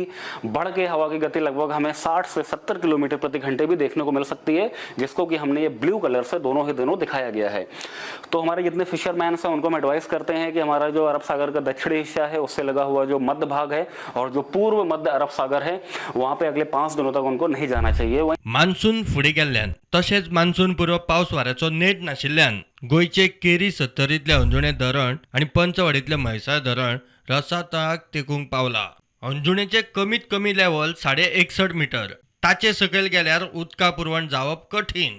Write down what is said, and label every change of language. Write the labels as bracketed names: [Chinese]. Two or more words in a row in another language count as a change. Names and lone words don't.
[Hindi] बढ़ के हवा की गति लगभग हमें 60 से 70 किलोमीटर प्रति घंटे भी देखने को मिल सकती है, जिसको कि हमने ये ब्लू कलर से दोनों ही दिनों दिखाया गया है। तो हमारे जितने फिशरमैन हैं उनको हम एडवाइस करते हैं कि हमारा जो अरब सागर का दक्षिणी हिस्सा है उससे लगा हुआ जो मध्य भाग है और जो पूर्व मध्य अरब सागर है वहां पे अगले 5 दिनों तक उनको नहीं जाना चाहिए। [Konkani] मान्सून फुडें गेल्ल्यान तशेंच मान्सून पूर्व पावस वाऱ्याचो नेट नाशिल्ल्यान गोंयचे केरी सत्तरींतले अंजुणे धरण आनी पंचवाडींतले म्हैसाळ धरण रसा तळाक तेंकूंक पावला। अंजुणेचे कमीत कमी लेवल 61.5 मीटर, ताचे सकयल गेल्यार उदका पुरवण जावप कठीण।